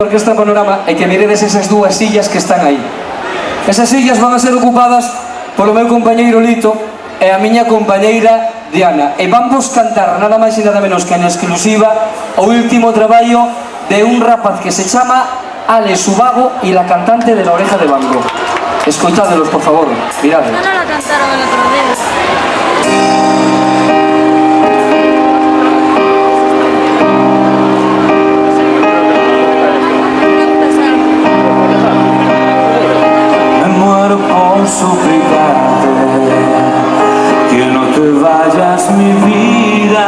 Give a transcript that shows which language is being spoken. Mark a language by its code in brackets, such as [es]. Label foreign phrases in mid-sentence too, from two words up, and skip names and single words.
[gl] Orquesta Panorama e que miredes esas dúas sillas que están aí. Esas sillas van a ser ocupadas polo meu compañeiro Lito e a miña compañeira Diana, e vamos cantar nada máis e nada menos que en exclusiva o último traballo de un rapaz que se chama Alex Ubago e [es] la cantante de [gl] La Oreja de Van Gogh. Escoitádelos, por favor, mirade. [es] No la cantaron el otro día. Suplicarte que no te vayas, mi vida.